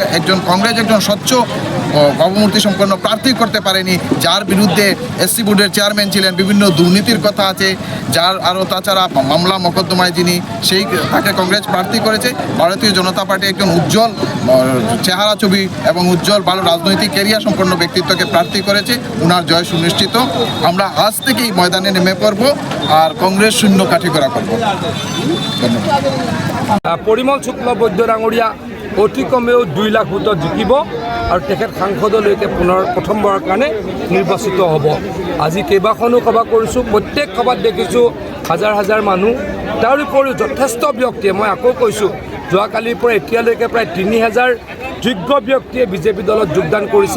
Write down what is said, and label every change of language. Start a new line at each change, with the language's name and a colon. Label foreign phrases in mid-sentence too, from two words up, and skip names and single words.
Bangla: কংগ্রেস একজন স্বচ্ছ ভাবমূর্তি সম্পন্ন প্রার্থী করতে পারেনি, যার বিরুদ্ধে SC বোর্ডের চেয়ারম্যান ছিলেন, বিভিন্ন দুর্নীতির কথা আছে, যার আরও তাছাড়া মামলা মোকদ্দমায় যিনি, তাকে কংগ্রেস প্রার্থী করেছে। ভারতীয় জনতা পার্টি একজন উজ্জ্বল চেহারা ছবি এবং উজ্জ্বল ভালো রাজনৈতিক ক্যারিয়ার সম্পন্ন ব্যক্তিত্বকে প্রার্থী করেছে। ওনার জয় সুনিশ্চিত। আমরা আজ থেকেই ময়দানে নেমে পড়ব আর কংগ্রেস শূন্য কাঠিগড়া করব। ধন্যবাদ।
Assamese: পৰিমল শুক্লবৈদ্য ডাঙৰীয়া অতি কমেও 2 লাখ ভোটত জিকিব আৰু তেখেত সাংসদলৈকে পুনৰ প্ৰথমবাৰৰ কাৰণে নিৰ্বাচিত হ'ব। আজি কেইবাখনো সভা কৰিছোঁ, প্ৰত্যেক সভাত দেখিছোঁ হাজাৰ হাজাৰ মানুহ। তাৰ উপৰিও যথেষ্ট ব্যক্তিয়ে, মই আকৌ কৈছোঁ, যোৱাকালিৰ পৰা এতিয়ালৈকে প্ৰায় 3000 যোগ্য ব্যক্তিয়ে বিজেপি দলত যোগদান কৰিছে।